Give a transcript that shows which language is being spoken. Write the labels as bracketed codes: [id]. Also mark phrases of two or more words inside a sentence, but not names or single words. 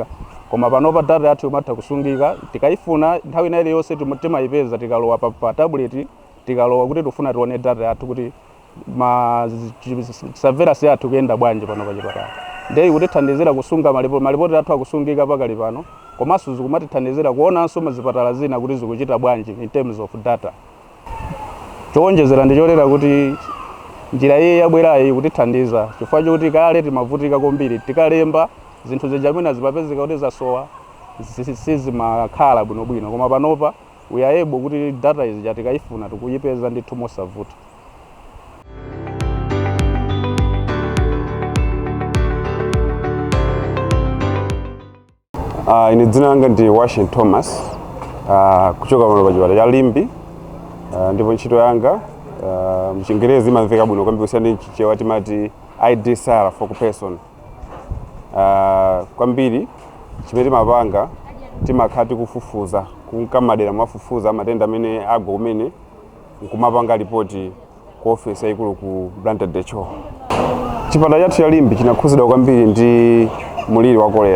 [ny] Koma panopa data yathu imatha kusungika tikayifuna nthawi ina iliyonse timayipeza tikalowa pa tablet tikalowa kuti tufuna tione data yathu kuti surveillance yathu kuyenda bwanji pano pa chipatala. Ndiye ikutithandizira kusunga malipoti athu akusungika pakali pano komanso zikumatithandizira kuonanso mazipatala zina kuti zikuchita bwanji [en] in terms of data. [ny] Chowonjezera ndi cholera kuti njira iyi yabwerayi ikutithandiza chifukwa chokuti kale timavutika kwambiri tikalemba zinthu zijamwina zimapezeka kuti zasowa sizimakhala bwinobwino koma panopa [en] we are able [ny] kuti data izi tikayifuna tikuyipeza ndithu mosavuta. Ine dzina langa ndi Washington Thomas kuchoka pano pa chipatala cha Limbi ndipo ntchito yanga mchingerezi imamveka bwino kwambiri kusiyana ndi chichewa timati IDSR [en] for person. [ny] Kwambiri chimene timapanga timakhala tikufufuza kunkamadera mwafufuza matenda amene agwa kumene nkumapanga ripoti ku office yaikulu ku Blantyre District. Chipatala chathu cha Limbi chinakhuzidwa kwambiri ndi muliri wa cholera.